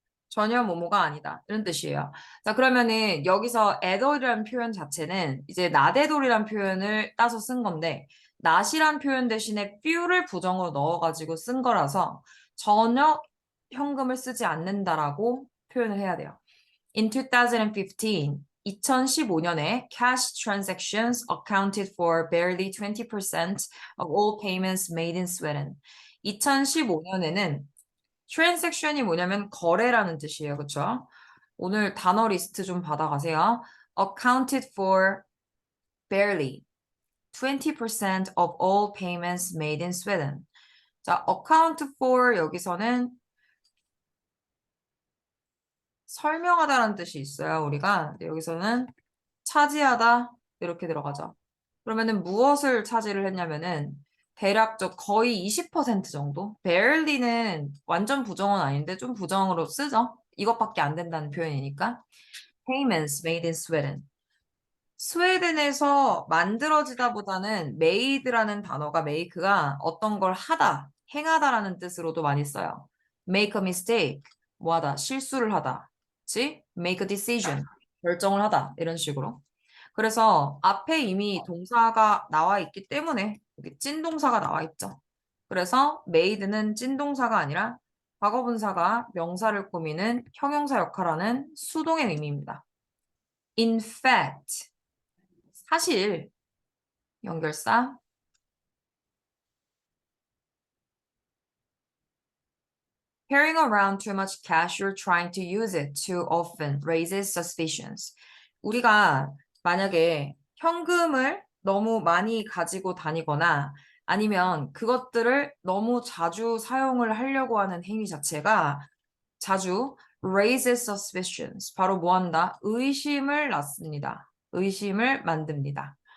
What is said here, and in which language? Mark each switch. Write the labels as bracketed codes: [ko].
[ko] 전혀 뭐뭐가 아니다. 이런 뜻이에요. 자, 그러면은 여기서 atall이라는 표현 자체는 이제 not at all이라는 표현을 따서 쓴 건데 not이란 표현 대신에 few를 부정으로 넣어가지고 쓴 거라서 전혀 현금을 쓰지 않는다라고 표현을 해야 돼요. [en] In 2015, [ko] 2015년에 [en] cash transactions accounted for barely 20% of all payments made in Sweden. [ko] 2015년에는 transaction이 뭐냐면 거래라는 뜻이에요. 그쵸? 오늘 단어 리스트 좀 받아가세요. [en] accounted for barely 20% of all payments made in Sweden. [ko] 자, account for 여기서는 설명하다라는 뜻이 있어요. 우리가 근데 여기서는 차지하다 이렇게 들어가죠. 그러면은 무엇을 차지를 했냐면은 대략적 거의 20% 정도? barely는 완전 부정은 아닌데 좀 부정으로 쓰죠. 이것밖에 안 된다는 표현이니까. [en] payments made in Sweden. [ko] 스웨덴에서 만들어지다보다는 made라는 단어가 make가 어떤 걸 하다, 행하다라는 뜻으로도 많이 써요. make a mistake, 뭐하다, 실수를 하다. 그치? make a decision, 결정을 하다. 이런 식으로. 그래서 앞에 이미 동사가 나와 있기 때문에 여기 찐동사가 나와 있죠. 그래서 made는 찐동사가 아니라 과거분사가 명사를 꾸미는 형용사 역할하는 수동의 의미입니다. [en] In fact, [ko] 사실 연결사 [en] carrying around too much cash or trying to use it too often raises suspicions. [ko] 우리가 만약에 현금을 너무 많이 가지고 다니거나 아니면 그것들을 너무 자주 사용을 하려고 하는 행위 자체가 자주 [en] raises suspicions. [ko] 바로 뭐 한다? 의심을 낳습니다. 의심을 만듭니다.